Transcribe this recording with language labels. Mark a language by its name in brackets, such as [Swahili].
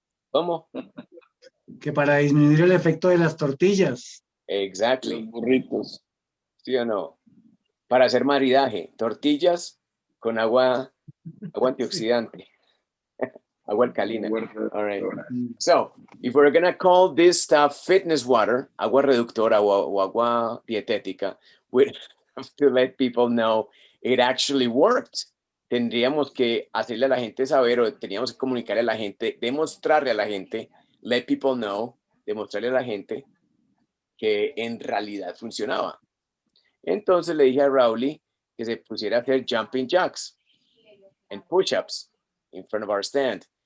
[Spanish] ¿Cómo? Que para disminuir el efecto de las tortillas. [English] Exactly. [Spanish] Los burritos. ¿Sí o no? Para hacer maridaje. Tortillas con agua antioxidante. Agua alcalina. All right. [English] So, if we're going to call this stuff fitness water, [Spanish] agua reductora o agua dietética, [English] we have to let people know it actually worked. [Spanish] Tendríamos que hacerle a la gente saber, o teníamos que comunicarle a la gente, demostrarle a la gente, [English] let people know, [Spanish] demostrarle a la gente que en realidad funcionaba. Entonces le dije a Rowley que se pusiera a hacer [English] jumping jacks and push-ups in front of our stand.